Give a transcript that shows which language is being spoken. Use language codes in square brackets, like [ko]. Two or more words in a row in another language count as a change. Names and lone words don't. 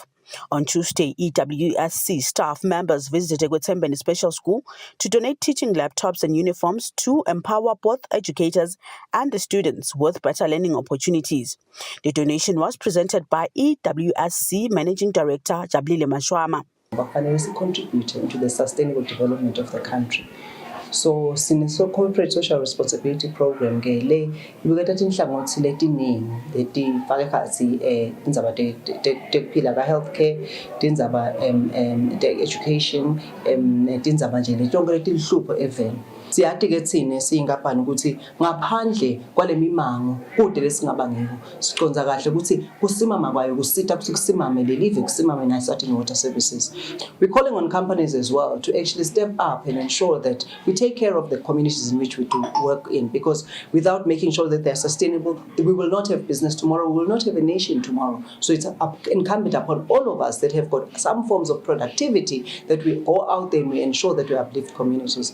[en] On Tuesday, EWSC staff members visited Eswatini Special School to donate teaching laptops and uniforms to empower both educators and the students with better learning opportunities. The donation was presented by EWSC Managing Director Chabulile Mashama. Finally, contributing to the sustainable development of the country. So since corporate social responsibility program [ss] ke le ibuketha inhlangothi letiningi letifaka ekhatsi tindzaba tekuphila ka healthcare, tindzaba education, tindzaba nje letonke letilhlupho eveni. Siyathi ke thina singapani ukuthi ngaphandle kwalemimango kude lesingaba ngiko siconza kahle ukuthi kusimama kwayo kusita ukuthi kusimame lelive kusimame na Eswatini Water Services. [en] We're calling on companies as well to actually step up and ensure that we take care of the communities in which we do work in, because without making sure that they're sustainable, we will not have business tomorrow, we will not have a nation tomorrow. So it's incumbent upon all of us that have got some forms of productivity that we go out there and we ensure that we uplift communities.